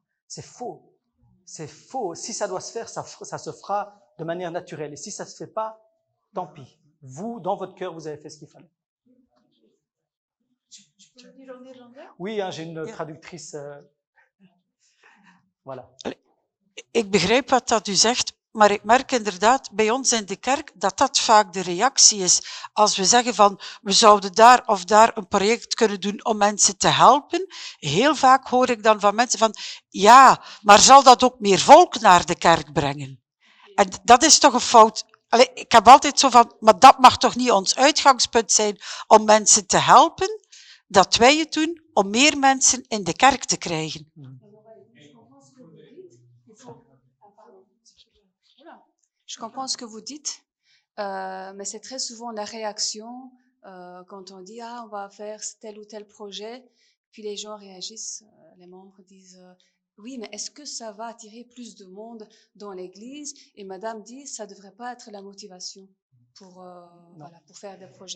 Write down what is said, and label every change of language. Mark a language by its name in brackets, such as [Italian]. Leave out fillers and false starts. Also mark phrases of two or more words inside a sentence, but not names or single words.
[French] C'est faux. C'est faux. Si ça doit se faire, ça se fera de manière naturelle. Et si ça ne se fait pas, tant pis. Vous, dans votre cœur, vous avez fait ce qu'il fallait. Je peux le dire en néerlandais? Oui, hein, j'ai une traductrice. Voilà. [Dutch] Ik begrijp wat dat u zegt, maar ik merk inderdaad bij ons in de kerk dat vaak de reactie is. Als we zeggen van, we zouden daar of daar een project kunnen doen om mensen te helpen, heel vaak hoor ik dan van mensen van, ja, maar zal dat ook meer volk naar de kerk brengen? En dat is toch een fout. Allee, ik heb altijd zo van, maar dat mag toch niet ons uitgangspunt zijn om mensen te helpen, dat wij het doen om meer mensen in de kerk te krijgen. [French] Je comprends ce que vous dites, mais c'est très souvent la réaction quand on dit « Ah, on va faire tel ou tel projet », puis les gens réagissent, les membres disent « Oui, mais est-ce que ça va attirer plus de monde dans l'église ?» Et madame dit « Ça ne devrait pas être la motivation pour faire des projets.